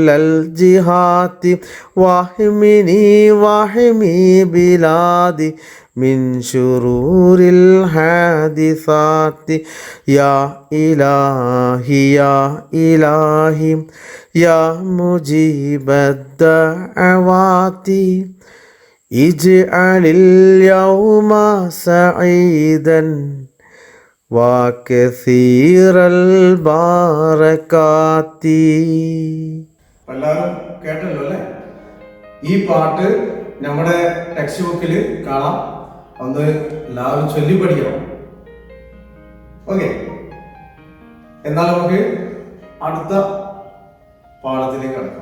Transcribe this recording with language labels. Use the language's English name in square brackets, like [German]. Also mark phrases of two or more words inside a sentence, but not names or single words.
[Arabic] الجهات واحمني واحمي بلادي من شرور الحادثات يا إلهي يا إلهي يا مجيب الدعوات اجعل اليوم سعيدا وكثير البركات. [Malayalam] എല്ലാവരും കേട്ടല്ലോ അല്ലേ? ഈ പാട്ട് നമ്മുടെ ടെക്സ്റ്റ് ബുക്കിൽ കാണാം. ഒന്ന് എല്ലാവരും ചൊല്ലി പഠിക്കണം. ഓക്കെ. എന്നാൽ നമുക്ക് അടുത്ത പാഠത്തിലേക്ക് കടക്കാം.